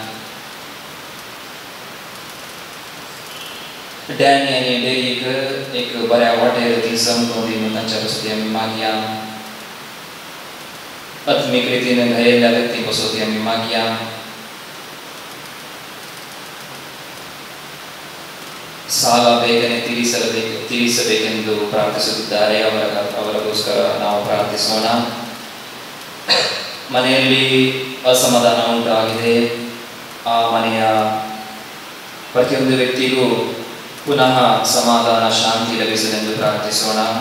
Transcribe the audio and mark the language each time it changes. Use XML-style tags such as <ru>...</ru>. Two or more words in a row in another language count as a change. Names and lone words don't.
<kok>डॅनी आनी डेरीक एक बऱ्या वाटेर ती समजून दिवन तांच्या कुसोती आमी मागया. आत्मीक रितीन घायिल्ल्या व्यक्ती कुसोती आमी मागया.</kok> <kn>ಸಾಲ ಬೇಗನೆ ತೀರಿಸಬೇಕೆಂದು ಪ್ರಾರ್ಥಿಸುತ್ತಿದ್ದಾರೆ. ಅವರಿಗೋಸ್ಕರ ನಾವು ಪ್ರಾರ್ಥಿಸೋಣ. ಮನೆಯಲ್ಲಿ ಅಸಮಾಧಾನ ಉಂಟಾಗಿದೆ. ಆ ಮನೆಯ ಪ್ರತಿಯೊಂದು ವ್ಯಕ್ತಿಗೂ ಪುನಃ ಸಮಾಧಾನ ಶಾಂತಿ ಲಭಿಸಲೆಂದು ಪ್ರಾರ್ಥಿಸೋಣ.</kn>